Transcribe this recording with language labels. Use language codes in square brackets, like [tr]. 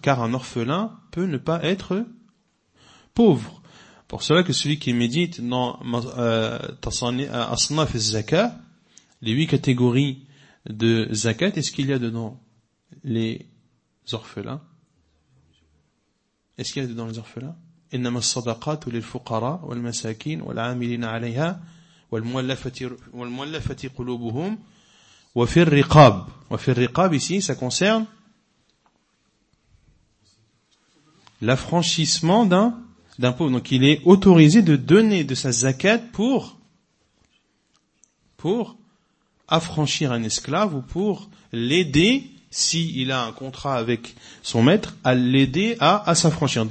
[fr] Car un orphelin peut ne pas être pauvre. Pour cela que celui qui médite dans Asnaf al-Zakat, les huit catégories de Zakat, est-ce qu'il y a dedans les orphelins? Est-ce qu'il y a dedans les orphelins? [ar] إنما الصدقات للفقراء والمساكين والعاملين عليها والمؤلفة قلوبهم وفي الرقاب. وفي الرقاب [fr] ici, ça concerne l'affranchissement d'un pauvre. Donc il est autorisé de donner de sa zakat pour affranchir un esclave ou pour l'aider, s'il a un contrat avec son maître, à l'aider à s'affranchir.